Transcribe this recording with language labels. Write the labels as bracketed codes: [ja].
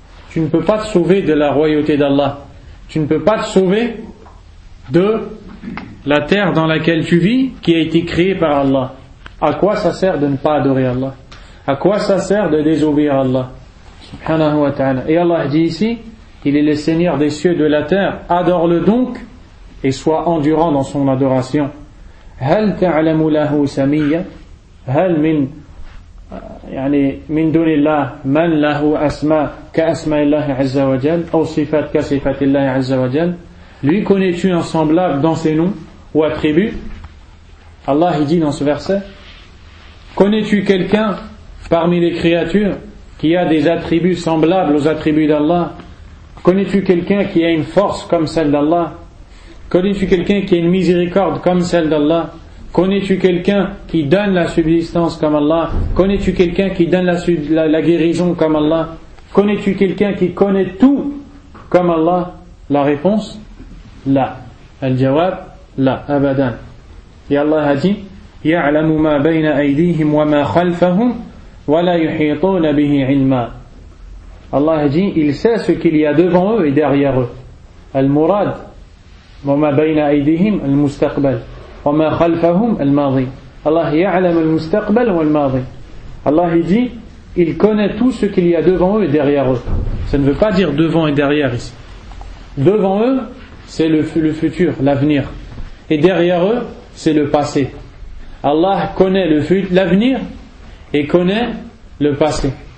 [fr] Tu ne peux pas te sauver de la royauté d'Allah. Tu ne peux pas te sauver de la terre dans laquelle tu vis, qui a été créée par Allah. À quoi ça sert de ne pas adorer Allah? À quoi ça sert de désobéir Allah? [ar] Subhanahu wa ta'ala. [fr] Et Allah dit ici, il est le Seigneur des cieux et de la terre. Adore-le donc et sois endurant dans son adoration. [ar] هل تعلم له سميا؟ هل من يعني من دون الله من له أسماء كأسماء الله عز وجل أو صفات كصفات الله عز وجل؟ [fr] Lui connais-tu un semblable dans ses noms ou attributs? Allah il dit dans ce verset: connais-tu quelqu'un parmi les créatures qui a des attributs semblables aux attributs d'Allah? Connais-tu quelqu'un qui a une force comme celle d'Allah? Connais-tu quelqu'un qui a une miséricorde comme celle d'Allah? Connais-tu quelqu'un qui donne la subsistance comme Allah? Connais-tu quelqu'un qui donne la guérison comme Allah? Connais-tu quelqu'un qui connaît tout comme Allah? La réponse: [ar] la. Al-jawab: la. Abadan. [fr] Et Allah a dit: [ar] يَعْلَمُ مَا بَيْنَ أَيْدِيهِمْ وَمَا خَلْفَهُمْ وَلَا يُحِيطُونَ بِهِ عِلْمًا. [fr] Allah dit: il sait ce qu'il y a devant eux et derrière eux. [ar] Al-murad: وَمَا بَيْنَ أَيْدِيهِمْ المستقبل. وَمَا خَلْفَهُمْ الْمَاضِي. Allah يَعْلَمُ الْمُسْتَقْبَلُ وَالْمَاضِي. [fr] Allah dit: il connaît tout ce qu'il y a devant eux et derrière eux. Ça ne veut pas dire devant et derrière ici. Devant eux, c'est le futur, l'avenir. Et derrière eux, c'est le passé. Allah connaît l'avenir et connaît le passé.